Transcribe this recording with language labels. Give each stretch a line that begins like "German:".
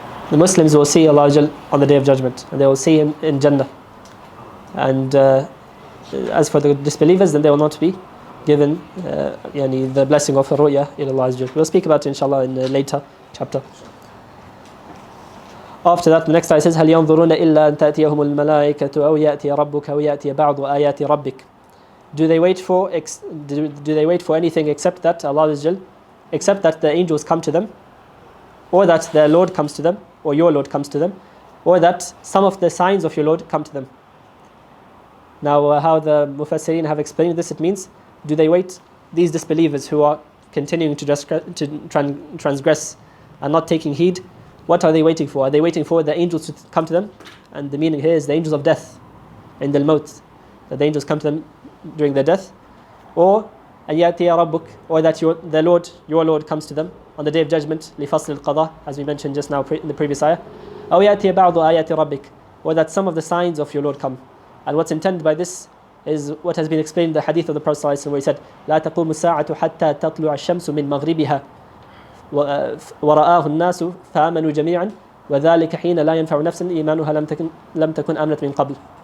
English: The Muslims will see Allah on the Day of Judgment, and they will see Him in Jannah. And as for the disbelievers, then they will not be given the blessing of ru'ya ila Allah Azza Jal. We'll speak about it inshallah in a later chapter. After that, the next ayah says,
Arabic: هل ينظرون إلا أن تأتيهم الملائكة أو يأتي ربك أو يأتي بعض آيات ربك.
English: Do they wait for anything except that Allah Azza Jal, except that the angels come to them, or that their Lord comes to them, or your Lord comes to them, or that some of the signs of your Lord come to them? Now, how the Mufassirin have explained this, it means, do they wait, these disbelievers who are continuing to transgress and not taking heed, what are they waiting for? Are they waiting for the angels to come to them? And the meaning here is the angels of death, in the maut, that the angels come to them during their death, or
Arabic: أن يأتي ربك,
English: or that your Lord comes to them on the Day of Judgment,
Arabic: لفصل القضاء,
English: as we mentioned just now in the previous ayah,
Arabic: أو يأتي بعض آيات ربك,
English: or that some of the signs of your Lord come. And what's intended by this is what has been explained in the hadith of the Prophet ﷺ, where he said,
Arabic: لا تقوم الساعة حتى تطلع الشمس من مغربها ورآه الناس فآمنوا جميعا وذلك حين لا ينفع نفسا إيمانها لم تكن آمنت من قبل.